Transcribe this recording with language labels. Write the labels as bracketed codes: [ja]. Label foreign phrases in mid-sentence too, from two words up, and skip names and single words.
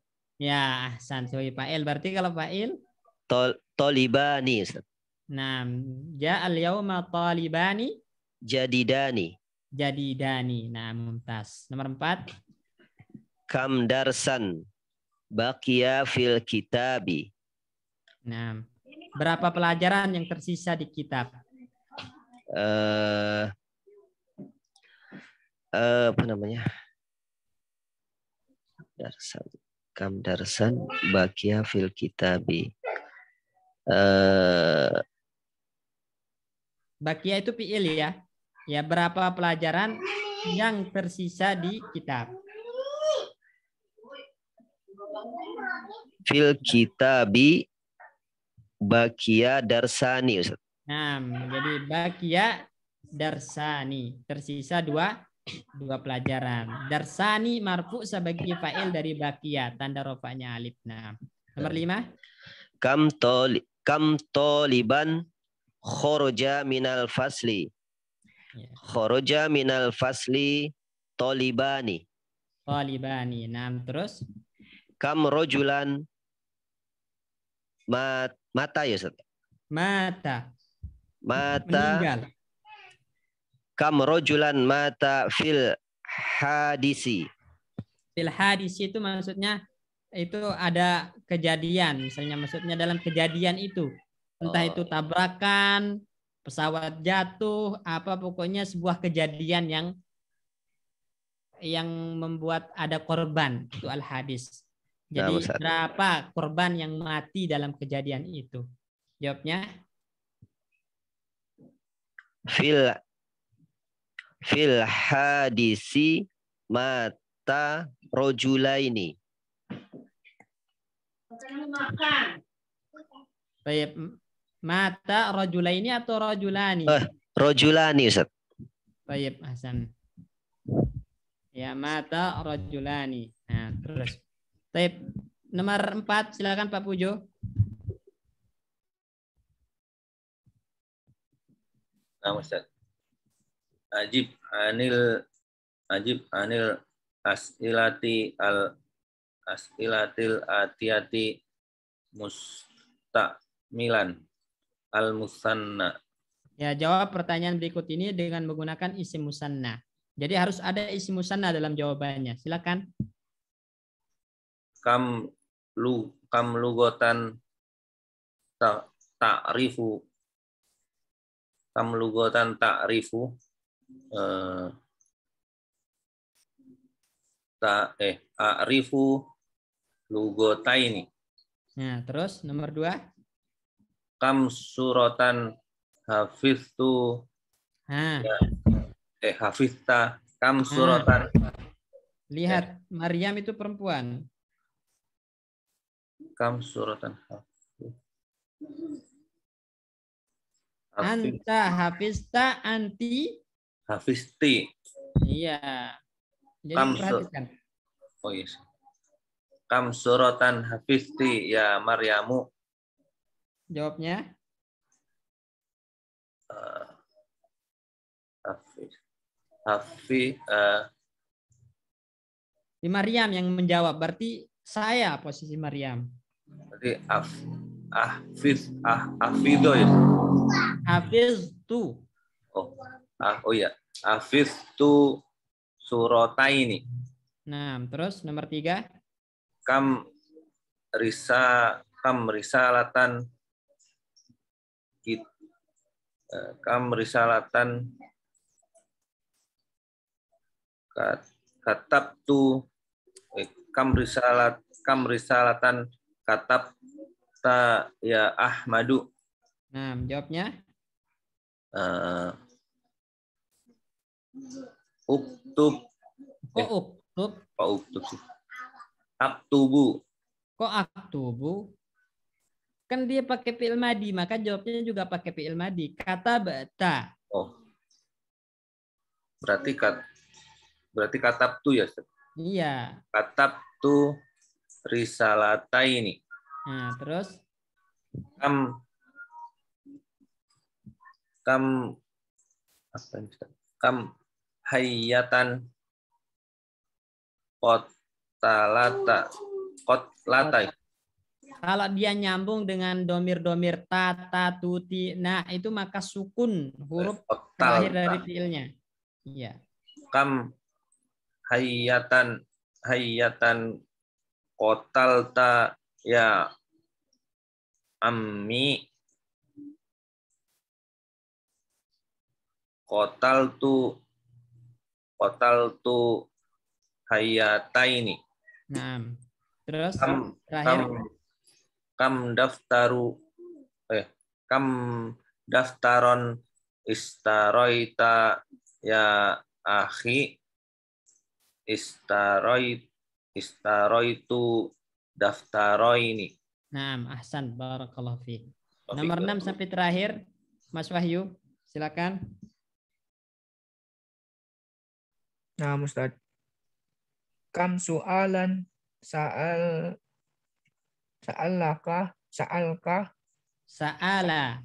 [id] Ya, sebagai fa'il. Berarti kalau fa'il [ar] طالبانِ أستاذ. جعل اليومَ طالبانِ جديدانِ. [id] Mumtaz. Nomor 4. [ar] كم درسًا باقيًا في الكتابِ. [id] Berapa pelajaran yang tersisa di kitab? eh apa namanya? Darsan. [ar] كم درسًا باقيًا في الكتابِ. [id] Bakia itu fi'il ya. Ya, berapa pelajaran yang tersisa di kitab? [ar] في الكتابِ بقي درسانِ, أستاذ. [id] Nah, jadi [ar] بقي درسانِ. [id] Tersisa dua pelajaran. [ar] درسانِ مرفوع [id] sebagai fa'il dari bakia. Tanda rofanya alif. Nah, nomor 5. [ar] كم طالبًا خرج من الفصلِ. [id] Ya. [ar] خرج من الفصلِ طالبانِ. [id] Talibani. Nah, terus [ar] كم رجلًا مات يا أستاذ. مات. مات. [id] Meninggal. [ar] كم رجلًا مات في الحادثِ. في الحادث [id] itu maksudnya itu ada kejadian, misalnya maksudnya dalam kejadian itu. Entah itu tabrakan, pesawat jatuh, apa pokoknya sebuah kejadian yang membuat ada korban, itu al-hadis. Jadi Ustaz. berapa korban yang mati dalam kejadian itu? Jawabnya [ar] في الحادثِ مات رجلينِ. [id] Baik, [ar] مات رجلينِ [id] atau rojulani? [ar] رجلانِ أستاذ. [id] Baik, Hasan. Ya, [ar] مات رجلانِ. [id] Nah, terus. Baik, nomor 4 silakan Pak Pujo. Nah, Ustaz. [ar] أجب عن الأسئلةِ الآتيةِ مستعملًا المثنى. [id] Ya, jawab pertanyaan berikut ini dengan menggunakan [ar] اسم مثنى. [id] Jadi harus ada [ar] اسم مثنى [id] dalam jawabannya. Silakan. [ar] كم لغةً تعرفُ. كم لغةً تعرفُ. أعرفُ لغتينِ. [id] Nah, terus nomor 2. [ar] كم سورةً حفظتُ. حفظتَ. كم سورةً. [id] Lihat, Maryam itu perempuan. [ar] كم سورةً أنتَ حفظتَ أنتِ. حفظتِ. [id] Iya. Jadi perhatikan. [en] Oh yes. [ar] كم سورةً حفظتِ يا مريمُ. [id] Jawabnya? Di Maryam yang menjawab. Berarti saya posisi Maryam. Berarti Afido ya. [ar] حفظتُ. أوه يا. حفظتُ سورتينِ. [id] Nah, terus nomor 3. [ar] كم رسالةً كتبتُ كم رسالةً كتبتَ يا أحمدُ. [id] Nah, jawabnya? [ar] اكتب. [id] Kok uktub? Kok uktub sih? Aktubu. Kok aktubu? Kan dia pakai [ar] فعل ماضٍ, [id] maka jawabnya juga pakai [ar] فعل ماضٍ. كتبتَ. [id] Oh. Berarti katabtu ya, Ustaz? Iya. [ar] كتبتُ رسالتينِ. [id] Nah, terus? [ar] كم حيةً قتلتَ. [id] Kalau dia nyambung dengan domir-domir ta, tuti, nah itu maka sukun huruf terakhir dari fiilnya. Iya. [ar] كم حيةً قتلتَ يا عمي. قتلتُ حيتينِ. نعم. [id] Terus [ar] كم [id] terakhir [ar] كم كم دفترًا اشتريتَ يا أخي اشتريتُ دفترينِ. نعم, أحسن، بارك الله فيك. [id] Nomor 6 sampai terakhir, Mas Wahyu, silakan. Nah, Ustaz. [ar] كم سؤالًا سألك سأل.